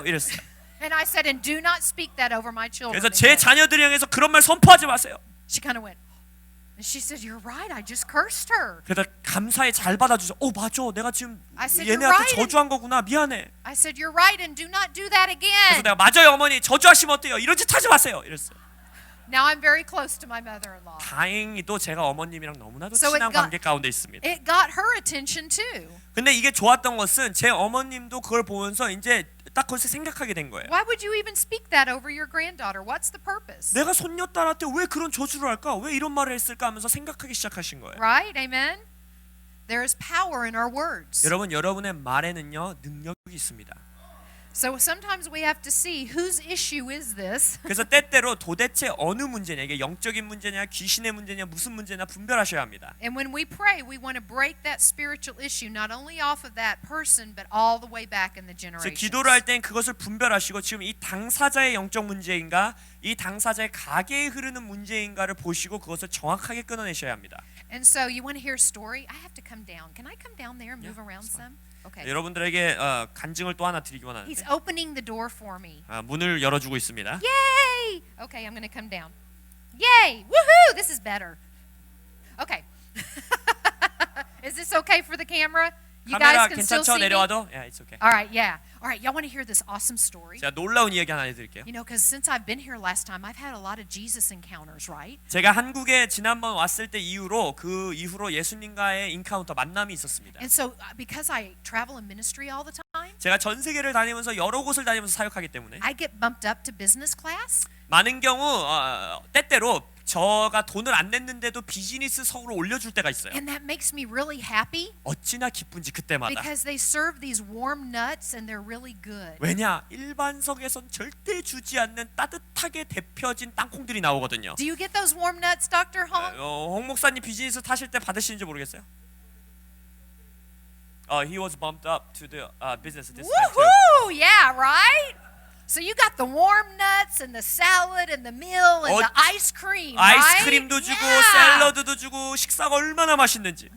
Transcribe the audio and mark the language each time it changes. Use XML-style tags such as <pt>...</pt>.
<ko>이랬어요.</ko> <en>And I said, and do not speak that over my children.</en> <ko>그래서 제</ko> <en>again.</en> <ko>자녀들 향해서 그런 말 선포하지 마세요.</ko> <en>She kind of went, and she said, you're right, I just cursed her.</en> <ko>그래서 감사히 잘 받아주죠. 맞아, 내가 지금</ko> <en>I said,</en> <ko>얘네한테 저주한 거구나. 미안해.</ko> <en>I said, you're right, and do not do that</en> <ko>그래서</ko> <en>again.</en> <ko>내가 맞아요 어머니, 저주하시면 어때요? 이런 짓 하지 마세요. 이랬어요.</ko> <en>Now I'm very close to my mother-in-law.</en> <ko>다행히도 제가 어머님이랑 너무나도</ko> <en>So it</en> <ko>친한</ko> <en>got-</en> <ko>관계 가운데 있습니다.</ko> <en>It got her attention too.</en> <ko>근데 이게 좋았던 것은 제 어머님도 그걸 보면서 이제 딱 거기서 생각하게 된 거예요.</ko> <en>Why would you even speak that over your granddaughter? What's the purpose?</en> <ko>내가 손녀딸한테 왜 그런 저주를 할까? 왜 이런 말을 했을까 하면서 생각하기 시작하신 거예요.</ko> <en>Right? Amen? There is power in our words.</en> <ko>여러분, 여러분의 말에는요 능력이 있습니다.</ko> <en>So sometimes we have to see whose issue is this.</en> <ko>그래서 때때로 도대체 어느 문제냐, 이게 영적인 문제냐, 귀신의 문제냐, 무슨 문제냐 분별하셔야 합니다.</ko> <en>And when we pray, we want to break that spiritual issue not only off of that person, but all the way back in the</en> <ko>그래서</ko> <en>generations.</en> <ko>기도를 할 땐 그것을 분별하시고 지금 이 당사자의 영적 문제인가, 이 당사자의 가계에 흐르는 문제인가를 보시고 그것을 정확하게 끊어내셔야 합니다.</ko> <en>And so you want to hear a story? I have to come down. Can I come down there and move around that's fine. some? Okay.</en> <ko>여러분들에게 간증을 또 하나 드리기</ko> <en>He's</en> <ko>원하는데</ko> <en>opening the door for me.</en> <ko>문을 열어주고 있습니다.</ko> <en>Yay! Okay, I'm going to come down. Yay! Woohoo! This is better. Okay. Is this okay for the camera? You</en> <ko>카메라</ko> <en>guys can still</en> <ko>괜찮죠?</ko> <en>see me?</en> <ko>내려와도?</ko> <en>Yeah, it's okay. All right, yeah. All right, y'all want to hear this awesome story?</en> <ko>제가 놀라운 이야기 하나 해드릴게요.</ko> <en>You know, because since I've been here last time, I've had a lot of Jesus encounters, right?</en> <ko>제가 한국에 지난번 왔을 때 이후로 그 이후로 예수님과의 인카운터 만남이 있었습니다.</ko> <en>And so, because I travel in ministry all the time,</en> <ko>제가 전 세계를 다니면서 여러 곳을 다니면서 사역하기 때문에</ko> <en>I get bumped up to business class.</en> <ko>많은 경우 때때로 저가 돈을 안 냈는데도 비즈니스석으로 올려줄 때가 있어요.</ko> <en>And that makes me really happy</en> <ko>어찌나 기쁜지 그때마다.</ko> <en>because they serve these warm nuts and they're really good.</en> <ko>왜냐? 일반석에선 절대 주지 않는 따뜻하게 데펴진 땅콩들이 나오거든요.</ko> <en>Do you get those warm nuts, Dr. Hong?</en> <ko>홍 목사님 비즈니스 타실 때 받으시는지 모르겠어요.</ko> <en>He was bumped up to the business this time too. Woohoo! Yeah, right? So you got the warm nuts and the salad and the meal and the ice cream, right?</en> <ko>아이스크림도 주고 샐러드도 주고 식사가 얼마나 맛있는지.</ko>